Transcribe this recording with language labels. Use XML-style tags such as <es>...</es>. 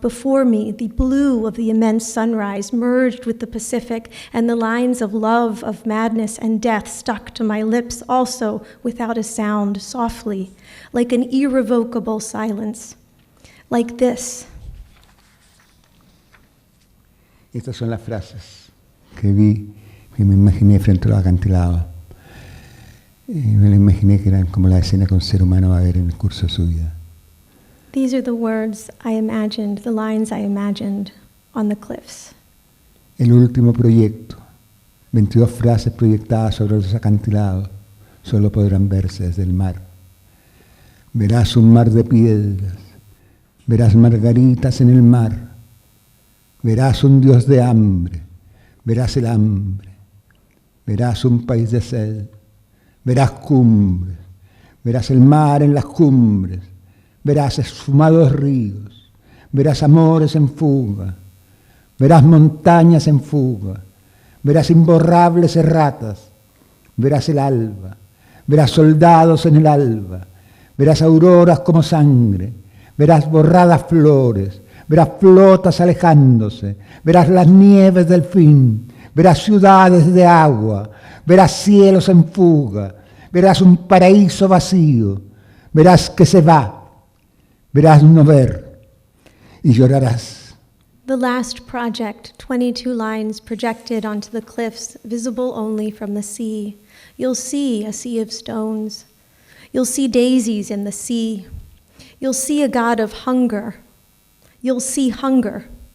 <en>Before me, the blue of the immense sunrise merged with the Pacific, and the lines of love, of madness, and death stuck to my lips, also without a sound, softly, like an irrevocable silence, like this.</en> <es>Estas son las frases que vi, que me imaginé frente a los acantilados. Me lo imaginé que eran como la escena que un ser humano va a ver en el curso de su vida.</es> <en>These are the words I imagined, the lines I imagined on the cliffs.</en> <es>El último proyecto, 22 frases proyectadas sobre los acantilados, solo podrán verse desde el mar. Verás un mar de piedras, verás margaritas en el mar, verás un dios de hambre, verás el hambre, verás un país de sed. Verás cumbres, verás el mar en las cumbres, verás esfumados ríos, verás amores en fuga, verás montañas en fuga, verás imborrables erratas, verás el alba, verás soldados en el alba, verás auroras como sangre, verás borradas flores, verás flotas alejándose, verás las nieves del fin, verás ciudades de agua, verás cielos en fuga, verás un paraíso vacío, verás que se va, verás no ver y llorarás.</es> <en>The last project, 22 lines projected onto the cliffs, visible only from the sea. You'll see a sea of stones. You'll see daisies in the sea. You'll see a god of hunger. You'll see hunger.</en>